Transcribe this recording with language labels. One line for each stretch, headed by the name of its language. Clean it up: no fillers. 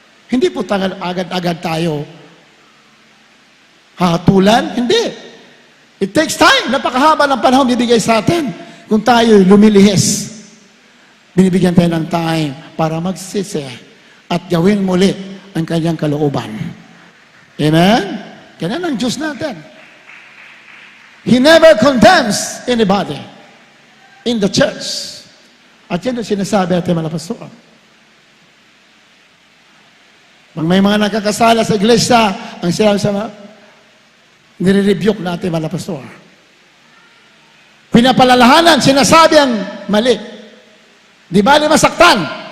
Filipino: Hindi po agad-agad tayo hahatulan. Hindi.
English: It takes time.
Filipino: Napakahaba ng panahon bibigay sa atin. Kung tayo lumilihis, binibigyan tayo ng time para magsisi at gawin muli ang kanyang kalooban. Amen? Ganyan ang Diyos natin.
English: He never condemns anybody in the church.
Filipino: At yan ang sinasabi natin mga pastor. Pag may mga nakakasala sa iglesia, ang sinabi sa nire-rebuke natin mga pastor. Pinapalalahanan, sinasabi ang mali. Di ba masaktan?